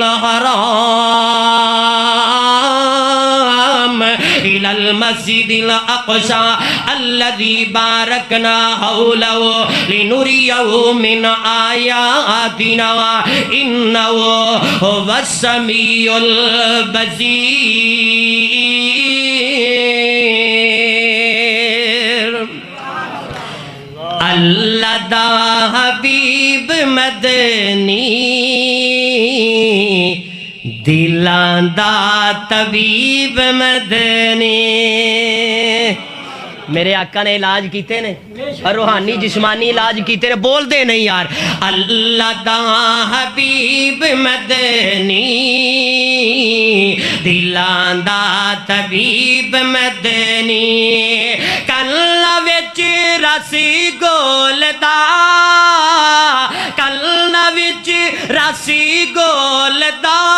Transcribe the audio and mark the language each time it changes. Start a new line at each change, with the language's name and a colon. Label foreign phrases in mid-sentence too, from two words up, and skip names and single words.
Arabic: الحرام الى المسجد الاقصى الذي باركنا حوله لنريه من آياتنا انه هو السميع البصير۔
Punjabi: اللہ دا حبیب مدنی دلان دا طبیب مدنی۔ میرے آقا نے علاج کیتے نے، اور روحانی جسمانی علاج کیتے نے، بول دے نہیں یار۔ اللہ دا حبیب مدنی دلان دا طبیب مدنی، کلا وچ رسی گولدا، کلا وچ رسی گولدا،